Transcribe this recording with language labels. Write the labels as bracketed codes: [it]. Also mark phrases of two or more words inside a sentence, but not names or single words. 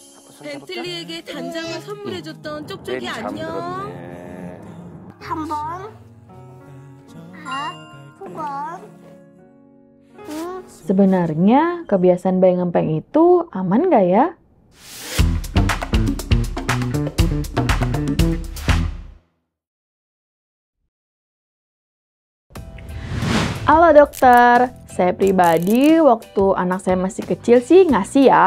[ko] 벤틀리에게 단장을 선물해줬던 쪽쪽이 안녕. 한 번, 두 번. [id] Sebenarnya kebiasaan bayi ngempeng itu aman nggak ya? Halo dokter, saya pribadi waktu anak saya masih kecil sih ngasih ya.